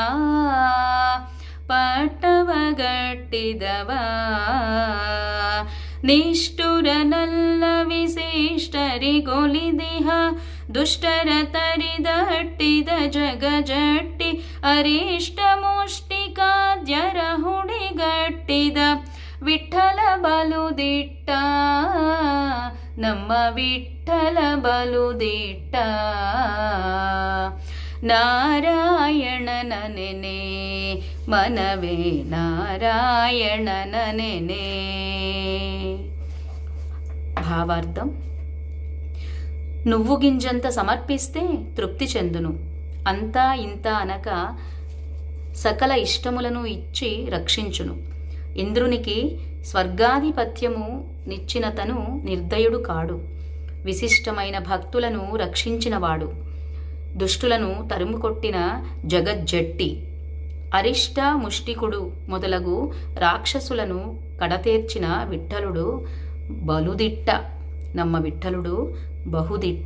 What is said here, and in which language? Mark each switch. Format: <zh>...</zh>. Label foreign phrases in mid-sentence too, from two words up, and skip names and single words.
<kn>ನಿಷ್ಠುರನಲ್ಲ ವಿಶಿಷ್ಟರಿಗೊಲಿದಿಹ ದುಷ್ಟರ ತರಿದ ಹಟ್ಟಿದ ಜಗಜಟ್ಟಿ ಅರಿಷ್ಟ ಮುಷ್ಟಿಕಾದ್ಯರ ಹುಡಿಗಟ್ಟಿದ ವಿಠ್ಠಲ ಬಲುದಿಟ್ಟ ನಮ್ಮ ವಿಠ್ಠಲ ಬಲುದಿಟ್ಟ ನಾರಾಯಣನ ನೆನೆ ಮನವೇ ನಾರಾಯಣನ ನೆನೆ.</kn> <te>భావార్థం: నువ్వు గింజంత సమర్పిస్తే తృప్తి చెందును, అంతా ఇంత అనక సకల ఇష్టములను ఇచ్చి రక్షించును. ఇంద్రునికి స్వర్గాధిపత్యము నిచ్చినతను నిర్దయుడు కాడు, విశిష్టమైన భక్తులను రక్షించినవాడు, దుష్టులను తరుముకొట్టిన జగజ్జట్టి, అరిష్ట ముష్టికుడు మొదలగు రాక్షసులను కడతేర్చిన విఠ్ఠలుడు బలుదిట్ట, నమ్మ విఠ్ఠలుడు బహుదిట్ట.</te>